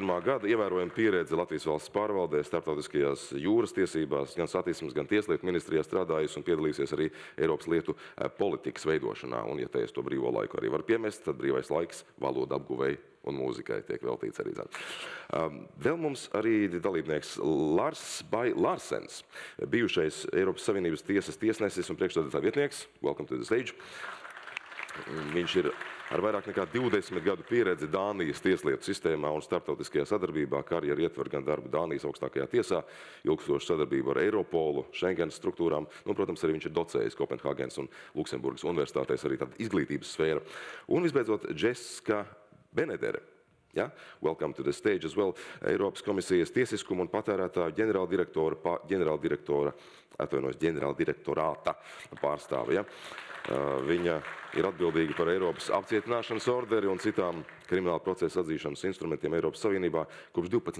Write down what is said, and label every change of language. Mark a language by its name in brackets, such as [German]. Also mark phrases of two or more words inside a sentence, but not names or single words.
[Latvian] gada ievērojama pieredze Latvijas valsts pārvaldē, starptautiskajās jūras tiesībās, gan satiksmes, gan tieslietu ministrijā strādājusi un piedalīsies arī Eiropas lietu politikas veidošanā. Un, ja te es to brīvo laiku arī varu piemest, tad brīvais laiks valoda apguvēji un mūzikai tiek veltīts arī. Vēl mums arī dalībnieks Lars Bay Larsens, bijušais Eiropas Savienības tiesas tiesnesis un priekšsēdētāja vietnieks. [English] Welcome to the stage. [Latvian] Viņš ir ar vairāk nekā 20 gadu pieredzi Dānijas tieslietu sistēmā un starptautiskajā sadarbībā, karjeru ietver gan darbu Dānijas augstākajā tiesā, ilgstošu sadarbību ar Eiropolu, Schengens struktūrām, protams, arī viņš ir docējis Kopenhāgenes un Luksemburgas universitātēs, arī tāda izglītības sfēra. Un visbeidzot, Jessica Benedere. Ja? [English] Welcome to the stage as well. [Latvian] Eiropas komisijas tiesiskuma un patērētāju ģenerāldirektorāta pārstāve. Ja? Viņa ir atbildīga par Eiropas apcietināšanas orderi un citām krimināla procesa atzīšanas instrumentiem Eiropas Savienībā. Kopš 12.